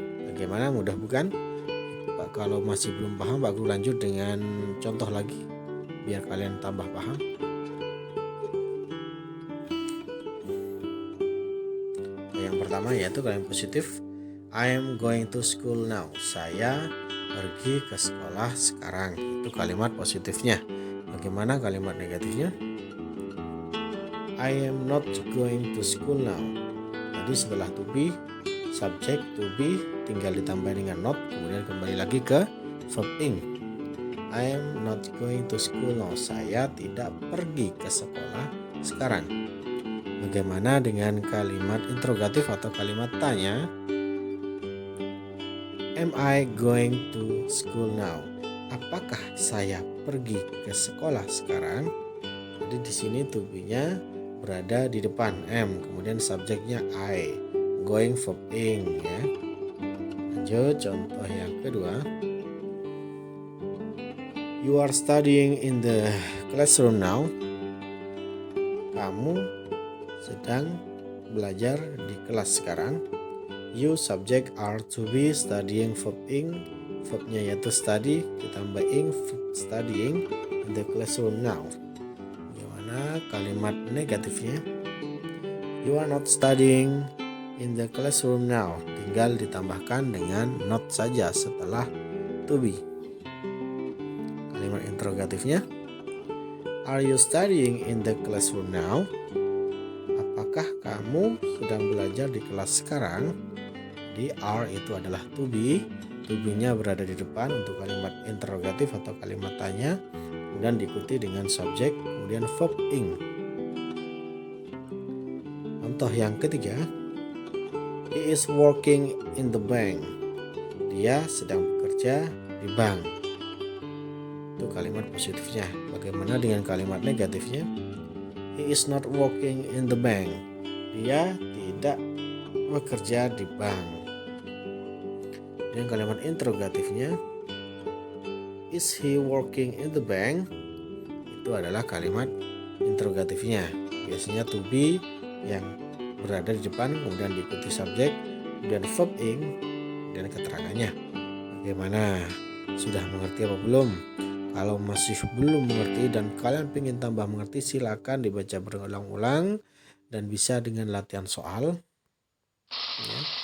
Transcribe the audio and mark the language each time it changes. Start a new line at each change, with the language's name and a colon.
Indonesian: Bagaimana, mudah bukan? Pak, kalau masih belum paham Pak Guru lanjut dengan contoh lagi biar kalian tambah paham. Yang pertama yaitu kalimat positif,
English: I am going to school now.
Indonesian: Saya pergi ke sekolah sekarang. Itu kalimat positifnya. Bagaimana kalimat negatifnya?
English: I am not going to school now.
Indonesian: Jadi setelah to be, subject to be tinggal ditambah dengan not, kemudian kembali lagi ke verb ing.
English: I am not going to school now.
Indonesian: Saya tidak pergi ke sekolah sekarang. Bagaimana dengan kalimat interrogatif atau kalimat tanya?
English: Am I going to school now?
Indonesian: Apakah saya pergi ke sekolah sekarang? Jadi di sini to be-nya berada di depan am, kemudian subjeknya I, going verb ing ya. Lanjut contoh yang kedua.
English: You are studying in the classroom now.
Indonesian: Kamu sedang belajar di kelas sekarang.
English: You subject are to be studying verb ing,
Indonesian: verbnya yaitu
English: study
Indonesian: ditambah
English: ing, studying in the classroom now.
Indonesian: Gimana kalimat negatifnya?
English: You are not studying in the classroom now.
Indonesian: Tinggal ditambahkan dengan not saja setelah to be. Kalimat interrogatifnya,
English: are you studying in the classroom now?
Indonesian: Apakah kamu sedang belajar di kelas sekarang? Di are itu adalah to be-nya berada di depan untuk kalimat interrogatif atau kalimat tanya, kemudian diikuti dengan subjek, kemudian verb ing. Contoh yang ketiga,
English: he is working in the bank.
Indonesian: Dia sedang bekerja di bank. Itu kalimat positifnya. Bagaimana dengan kalimat negatifnya?
English: He is not working in the bank.
Indonesian: Dia tidak bekerja di bank. Dan kalimat interrogatifnya,
English: is he working in the bank?
Indonesian: Itu adalah kalimat interrogatifnya. Biasanya to be yang berada di depan, kemudian diikuti subjek, kemudian verb ing, dan keterangannya. Bagaimana? Sudah mengerti apa belum? Kalau masih belum mengerti dan kalian ingin tambah mengerti, silakan dibaca berulang-ulang dan bisa dengan latihan soal. Ya.